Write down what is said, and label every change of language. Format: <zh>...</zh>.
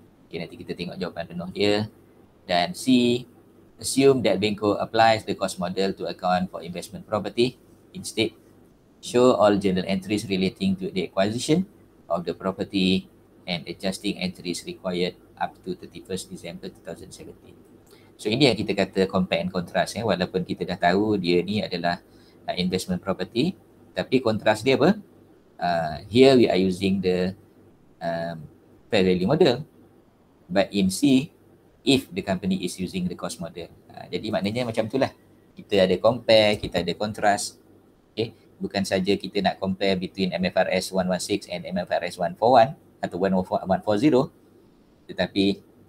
<en>Okay,</en> <ms>nanti kita tengok jawapan penuh dia.</ms> <en>Dan C, assume that Benko applies the cost model to account for investment property. Instead, show all journal entries relating to the acquisition of the property and adjusting entries required up to 31st December 2017.</en> <ms>So ini yang kita kata compare and contrast. Walaupun kita dah tahu dia ni adalah investment property, tapi kontras dia apa?</ms> <en>Here we are using the fair value model. But in C, if the company is using the cost model.</en> <ms>Jadi maknanya macam itulah. Kita ada compare, kita ada contrast. Okay? Bukan saja kita nak</ms> <en>compare between MFRS 116 and MFRS 141</en> <ms>atau 140, tetapi</ms>